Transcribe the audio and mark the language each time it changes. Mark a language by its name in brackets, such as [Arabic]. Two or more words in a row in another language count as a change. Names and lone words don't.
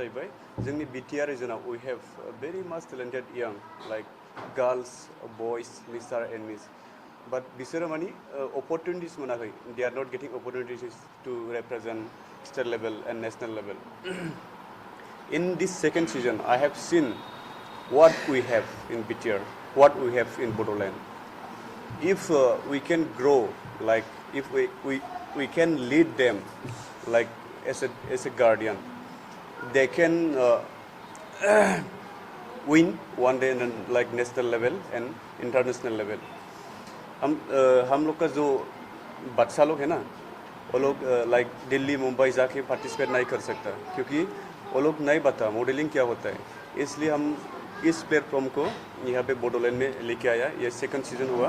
[English] जोंनि BTR region we have very much talented young like girls, boys, Mr. and Miss. But [Bodo] बिसोरो माने [English] opportunities मोनाखै. They are not getting opportunities to represent state level and national level. In this second season, I have seen what we have in BTR, what we have in Bodoland. If we can grow, like if we can lead them, like as a guardian, they can win one day in like national level and international level. [Hindi] हम लोग का जो बच्चा लोग है ना, वो लोग लाइक दिल्ली मुंबई जाके पार्टिसिपेट नहीं कर सकता क्योंकि वो लोग नहीं पता मॉडलिंग क्या होता है. इसलिए हम इस प्लेटफॉर्म को यहाँ पे बोडोलैंड में लेके आया. ये सेकंड सीजन हुआ.